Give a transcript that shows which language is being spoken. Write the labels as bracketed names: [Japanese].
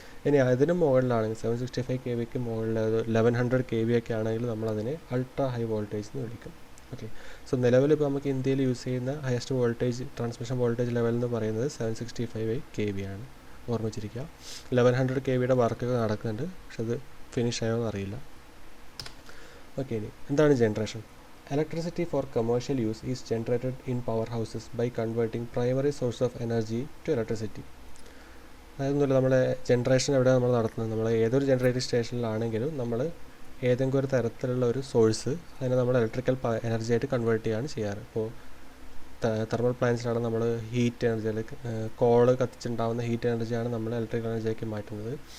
[Malayalam] ഇനി അതിന് മുകളിലാണെങ്കിൽ 765 kVക്ക് മുകളിൽ 1100 kV ഒക്കെ ആണെങ്കിൽ നമ്മളതിനെ അൾട്രാ ഹൈ വോൾട്ടേജ് എന്ന് വിളിക്കും. ഓക്കെ, സോ നിലവിൽ ഇപ്പോൾ നമുക്ക് ഇന്ത്യയിൽ യൂസ് ചെയ്യുന്ന highest voltage transmission voltage level എന്ന് പറയുന്നത് 765 kV ആണ്. ഓർമ്മിച്ചിരിക്കുക. 1100 kVയുടെ വർക്കൊക്കെ നടക്കുന്നുണ്ട്, പക്ഷെ അത് ഫിനിഷ് ആയോന്ന് അറിയില്ല. ഓക്കെ, ഇനി എന്താണ് generation? [English] Electricity for commercial use is generated in powerhouses by converting primary source of energy to electricity. [Malayalam] അതൊന്നുമില്ല, നമ്മളെ ജനറേഷൻ എവിടെയാണ് നമ്മൾ നടത്തുന്നത്? നമ്മൾ ഏതൊരു ജനറേറ്റിംഗ് സ്റ്റേഷനിലാണെങ്കിലും നമ്മൾ ഏതെങ്കിലും ഒരു തരത്തിലുള്ള ഒരു സോഴ്സ് അതിനെ നമ്മൾ ഇലക്ട്രിക്കൽ എനർജി ആയിട്ട് കൺവേർട്ട് ചെയ്യുകയാണ് ചെയ്യാറ്. ഇപ്പോൾ തെർമൽ പ്ലാന്റ്സിലാണ് നമ്മൾ ഹീറ്റ് എനർജി, അല്ലെങ്കിൽ കോള് കത്തിച്ചുണ്ടാകുന്ന ഹീറ്റ് എനർജിയാണ് നമ്മൾ ഇലക്ട്രിക്കൽ എനർജിയാക്കി മാറ്റുന്നത്.